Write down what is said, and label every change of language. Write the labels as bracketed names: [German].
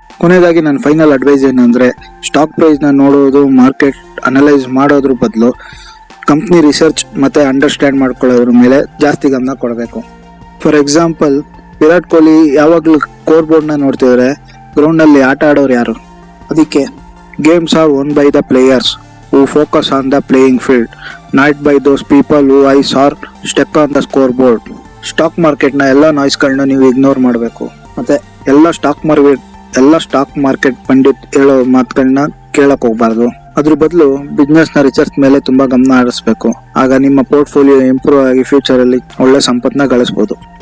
[Kannada] ಕೊನೆಯದಾಗಿ ನನ್ನ final advice ಏನಂದ್ರೆ, ಸ್ಟಾಕ್ ಪ್ರೈಸ್ ನ ನೋಡೋದು, ಮಾರ್ಕೆಟ್ ಅನಲೈಸ್ ಮಾಡೋದ್ರ ಬದಲು ಕಂಪ್ನಿ ರಿಸರ್ಚ್ ಮತ್ತೆ ಅಂಡರ್ಸ್ಟ್ಯಾಂಡ್ ಮಾಡ್ಕೊಳ್ಳೋದ್ರ ಮೇಲೆ ಜಾಸ್ತಿ ಗಮನ ಕೊಡಬೇಕು. ಫಾರ್ ಎಕ್ಸಾಂಪಲ್, ವಿರಾಟ್ ಕೊಹ್ಲಿ ಯಾವಾಗ್ಲೂ ಸ್ಕೋರ್ ಬೋರ್ಡ್ ನ ನೋಡ್ತಿದ್ರೆ ಗ್ರೌಂಡ್ ಅಲ್ಲಿ ಆಟ ಆಡೋರು ಯಾರು? ಅದಕ್ಕೆ [English] Games are own by the players who focus on the playing field, not by those people who eyes are stuck on the scoreboard. [Kannada] Stock market ನ ಎಲ್ಲ ನಾಯ್ಸ್ ಗಳನ್ನ ನೀವು ಇಗ್ನೋರ್ ಮಾಡಬೇಕು. ಮತ್ತೆ ಎಲ್ಲ ಸ್ಟಾಕ್ ಮಾರ್ಕೆಟ್ ಪಂಡಿತ್ ಹೇಳೋ ಮಾತುಗಳನ್ನ ಕೇಳಕ್ ಹೋಗ್ಬಾರ್ದು. ಅದ್ರ ಬದಲು ಬಿಸ್ನೆಸ್ ನ ರಿಸರ್ಚ್ ಮೇಲೆ ತುಂಬಾ ಗಮನ ಹರಿಸಬೇಕು. ಆಗ ನಿಮ್ಮ ಪೋರ್ಟ್ಫೋಲಿಯೋ ಇಂಪ್ರೂವ್ ಆಗಿ ಫ್ಯೂಚರ್ ಅಲ್ಲಿ ಒಳ್ಳೆ ಸಂಪತ್ನ ಗಳಿಸಬಹುದು.